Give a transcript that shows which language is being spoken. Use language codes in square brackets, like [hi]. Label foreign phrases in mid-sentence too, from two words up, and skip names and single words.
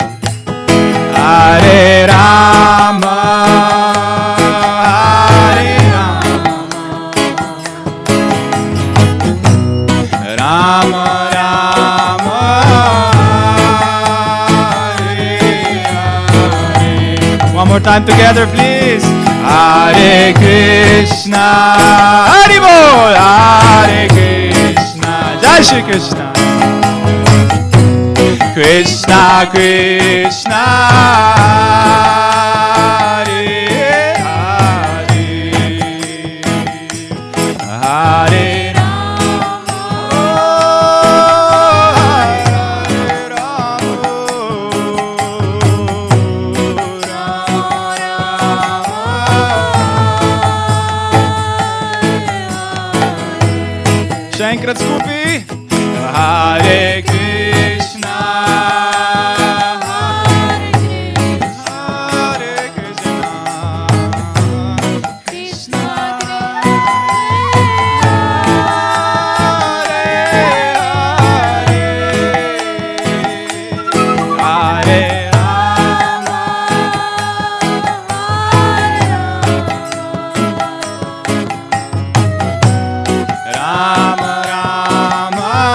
[sa] Hare Rama, Hare Rama, Rama Rama, Hare Hare. [en] One more time together, please. [sa] Hare Krishna, Hare Bol. Hare Krishna, Jai Shri Krishna. Krishna Krishna, Hare Hare, Hare Rama, Hare Rama, Rama. [sl] Še enkrat skupaj. [sa] Hare Krishna, Hare Krishna, Krishna Hare Rama, Rama Rama,